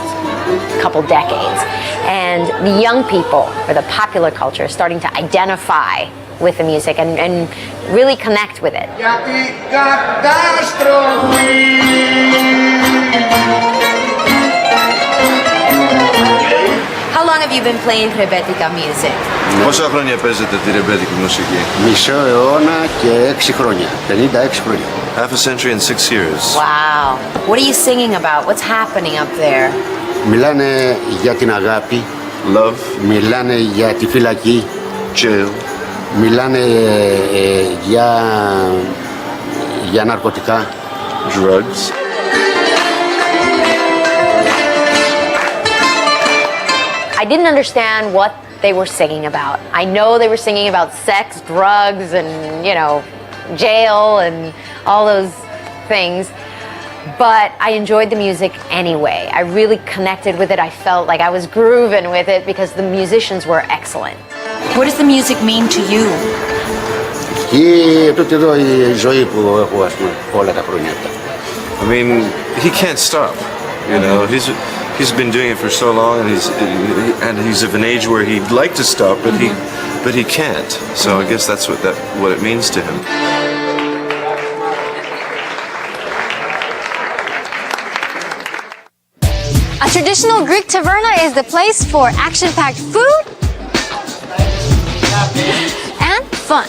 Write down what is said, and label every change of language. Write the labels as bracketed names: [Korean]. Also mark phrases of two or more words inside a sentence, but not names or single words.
[English] couple decades, and the young people, or the popular culture, is starting to identify with the music and really connect with it. How long have you been playing Rebetika music? [Greek] Πόσα χρόνια παίζετε τη ρεμπέτικη μουσική? Μισό αιώνα και 6 χρόνια. 56 χρόνια. [English] Half a century and 6 years. Wow. What are you singing about? What's happening up there? [Greek] Μιλάνε για την αγάπη. [English] Love. [Greek] Μιλάνε για τη φυλακή. [English] Jail. [Greek] Μιλάνε για ναρκωτικά. [English] Drugs. I didn't understand what they were singing about. I know they were singing about sex, drugs, and, jail and all those things. but I enjoyed the music anyway. I really connected with it. I felt like I was grooving with it because the musicians were excellent. What does the music mean to you? [Greek] Και τούτη εδώ η ζωή που έχω, ας πούμε, όλα τα χρόνια αυτά. [English] I mean, he can't stop. You know, he's been doing it for so long, and he's of an age where he'd like to stop, but he can't. So I guess that's what it means to him. A traditional Greek taverna is the place for action-packed food and fun.